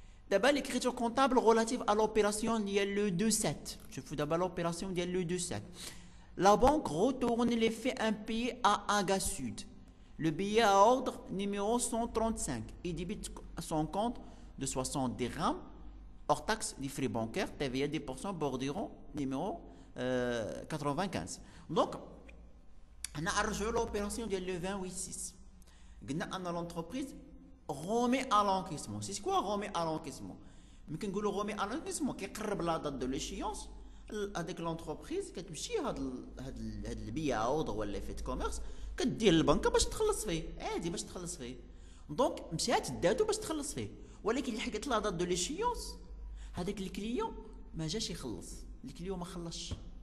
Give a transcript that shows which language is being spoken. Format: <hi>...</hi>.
<ar>دابا ليكريتور كونطابل غولاتيف ا لوبيراسيون ديال لو 27. شوفوا دابا لوبيراسيون ديال لو 27.</ar> <fr>La banque retourne les faits impayés à Aga Sud. Le billet à ordre numéro 135. Il débite son compte de 60 dirhams hors taxe des frais bancaires, TVA 10%, borderon numéro 95. Donc, on a rejoint l'opération de le 28-6. On a l'entreprise remet à l'encaissement. C'est quoi remet à l'encaissement? Mais quand on remet à l'encaissement, qui est la date de l'échéance,</fr> <ar>هذيك لونتربريز كتمشي هاد البيع اوردر ولا فيت كوميرس كدير للبنكه باش تخلص فيه عادي باش تخلص فيه. دونك مشات داتو باش تخلص فيه، ولكن اللي حقت لا دات دو ليشيونس هذاك الكليون ما جاش يخلص، الكليون ما خلصش.</ar>